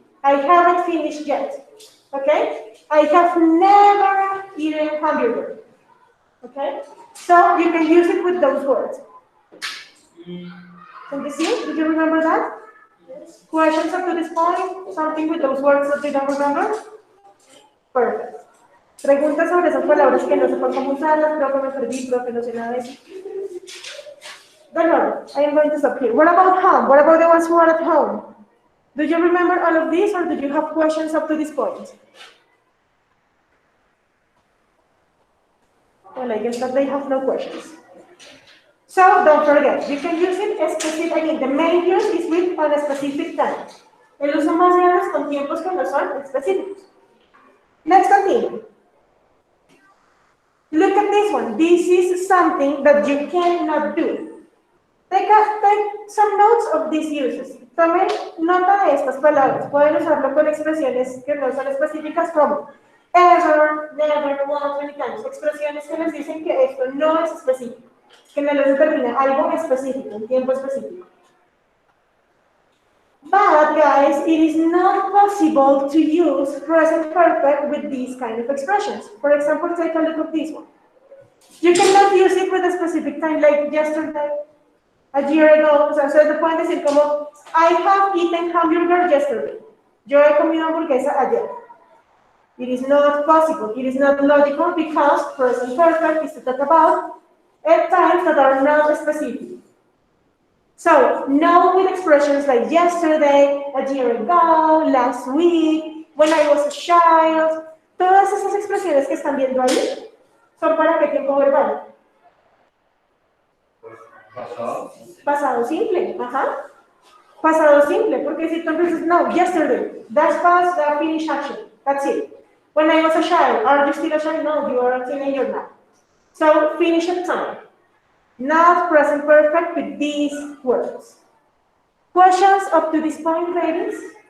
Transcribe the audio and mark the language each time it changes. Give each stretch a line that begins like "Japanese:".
English: I haven't finished yet. Okay? I have never eaten hamburger. Okay? So you can use it with those words. Can you see? Did you remember that? Yes. Questions up to this point? Something with those words that you don't remember? Perfect.
Spanish: Preguntas sobre esas palabras que no sepan cómo usarlas, creo que me perdí, creo que no sé nada de eso.
English: Don't worry, I am going to stop here. What about home? What about the ones who are at home? Do you remember all of this or do you have questions up to this point? Well, I guess that they have no questions. So don't forget, you can use it specific, again, the main use is with on a specific time.
Spanish: El uso más grande es con tiempos que no son específicos.
English: Let's continue. Look at this one. This is something that you cannot do. Take some notes of these uses.
Spanish: Tomen nota de estas palabras. Pueden usarlo con expresiones que no son específicas como ever, never, once, many times. Expresiones que les dicen que esto no es específico, que no les determina algo específico, un tiempo específico.
English: But guys, it is not possible to use present perfect with these kind of expressions. For example, take a look at this one. You cannot use it with a specific time, like yesterday, a year ago.
Spanish: O sea, ustedes pueden decir como,
English: I have eaten hamburger yesterday.
Spanish: Yo he comido hamburguesa ayer.
English: It is not possible. It is not logical because present perfect is to talk about times that are not specific. So, no with expressions like yesterday, a year ago, last week, when I was a child.
Spanish: Todas esas expresiones que están viendo ahí son para qué tiempo verbal. Pasado. Pasado simple, ajá. Pasado simple, porque si tú dices, no,
English: yesterday, that's past, that finished action, that's it. When I was a child, are you still a child? No, you are a teenager now. So, finish at time. Not present perfect with these words. Questions up to this point, ladies?